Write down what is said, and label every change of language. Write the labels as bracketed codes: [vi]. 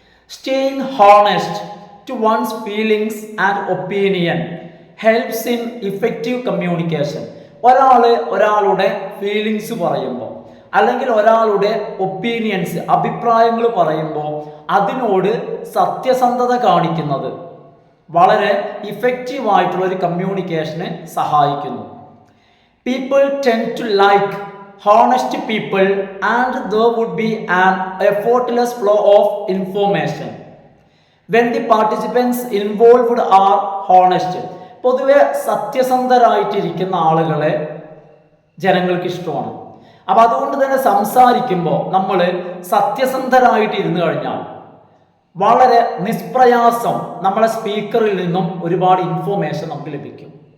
[en] Staying honest to one's feelings and opinion helps in effective communication. [ml] ഒരാളുടെ feelings പറയുമ്പോൾ അല്ലെങ്കിൽ ഒരാളുടെ ഒപ്പീനിയൻസ്, അഭിപ്രായങ്ങൾ പറയുമ്പോൾ അതിനോട് സത്യസന്ധത കാണിക്കുന്നത് വളരെ ഇഫക്റ്റീവ് ആയിട്ടുള്ള ഒരു കമ്മ്യൂണിക്കേഷനെ സഹായിക്കുന്നു. [en] People tend to like honest people and there would be an effortless flow of information when the participants involved are honest. [ml] പൊതുവെ സത്യസന്ധരായിട്ടിരിക്കുന്ന ആളുകളെ ജനങ്ങൾക്ക് ഇഷ്ടമാണ്. അപ്പൊ അതുകൊണ്ട് തന്നെ സംസാരിക്കുമ്പോൾ നമ്മൾ സത്യസന്ധരായിട്ട് ഇരുന്നു കഴിഞ്ഞാൽ വളരെ നിഷ്പ്രയാസം നമ്മളെ സ്പീക്കറിൽ നിന്നും ഒരുപാട് ഇൻഫോർമേഷൻ നമുക്ക് ലഭിക്കും.